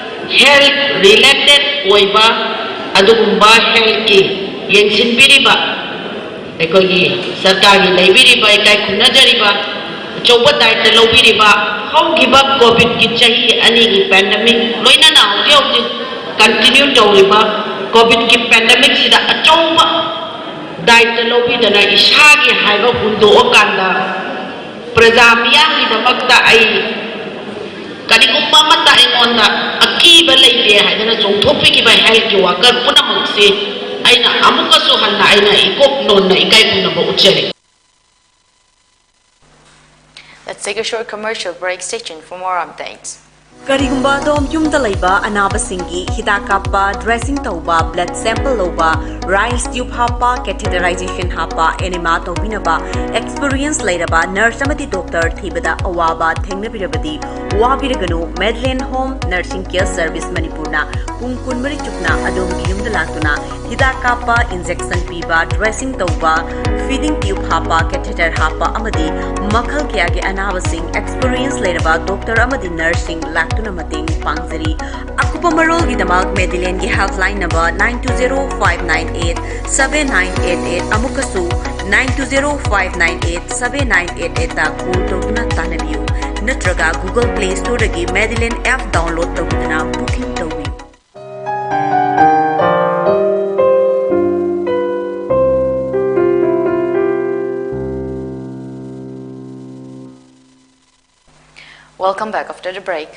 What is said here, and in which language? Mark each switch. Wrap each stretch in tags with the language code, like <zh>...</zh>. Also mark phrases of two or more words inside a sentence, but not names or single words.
<en>health related</en> <mni>oiba adugumba health ki yengsin biriba ekogi sarkari leibiriba ikai khunajariba choba daita lobiriba haugiba covid ki chahi ani ki pandemic loina na hauji continue tawriba covid ki pandemic sida achoba daita lobidana ishagi haiba hundo okanda prajamiya ki damakta ai kanigumba mata ingonda akiba leite haidana chongthopi ki bai health ki worker puna mukse aina amuka so hanna aina ikop non na ikai puna ba uchari.</mni> <en>Let's take a short commercial break. Stay tuned for more updates.</en> <mni>Karigumba dom yumda laiba anabasingi hidak kappa dressing tauba</mni> <en>blood sample</en> <mni>loba rice tube hapa catheterization hapa enema tobinaba experience lairaba nurse amati doctor thibada awaba thengnabirabadi wabiraganu Medlane Home Nursing Care Service Manipurna pung kunmari chukna adom yumda latuna hidak kappa injection piba dressing tauba</mni> <en>feeding tube</en> <mni>hapa catheter hapa amadi makhal kya ge anabasing experience lairaba doctor amadi nursing tuna mating pangzari akupa marol gi damak Medlane gi</mni> <en>helpline number</en> <mni>9205987988 amukasu 9205987988 ta call tawna tanabiu natraga Google Play Store gi Medlane</mni> <en>app download</en> <mni>tawduna booking tawi.</mni> <en>Welcome back after the break.</en>